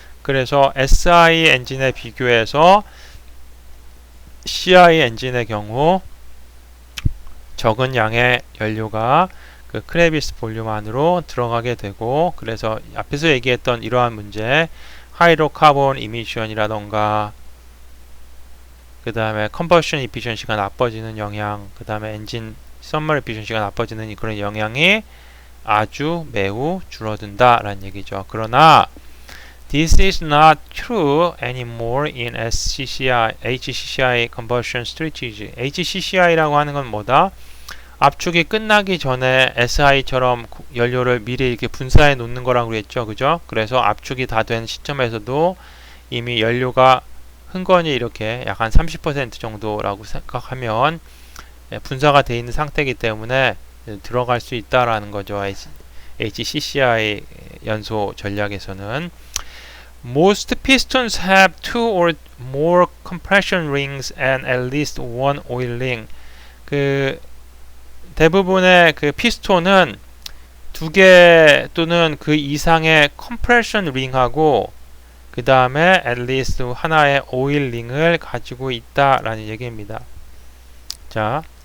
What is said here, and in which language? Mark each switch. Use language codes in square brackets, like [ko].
[ko] 그래서 SI 엔진에 비교해서 CI 엔진의 경우 적은 양의 연료가 그 크레비스 볼륨 안으로 들어가게 되고 그래서 앞에서 얘기했던 이러한 문제 하이드로카본 이미션이라던가 그 다음에 컨버션 이피션시가 나빠지는 영향 그 다음에 엔진 썸머 에피션시가 나빠지는 그런 영향이 아주 매우 줄어든다 라는 얘기죠. 그러나 [en] this is not true anymore in HCCI combustion strategy. [ko] HCCI라고 하는 건 뭐다? 압축이 끝나기 전에 SI처럼 연료를 미리 이렇게 분사해 놓는 거라고 그랬죠. 그죠? 그래서 압축이 다 된 시점에서도 이미 연료가 흥건히 이렇게 약 한 30% 정도라고 생각하면 분사가 되어 있는 상태이기 때문에 들어갈 수 있다라는 거죠. HCCI 연소 전략에서는 [en] Most pistons have two or more compression rings and at least one oil ring. [ko] 그 대부분의 그 피스톤은 두 개 또는 그 이상의 컴프레션 링하고 그 다음에 at least 하나의 오일 링을 가지고 있다라는 얘기입니다. 자.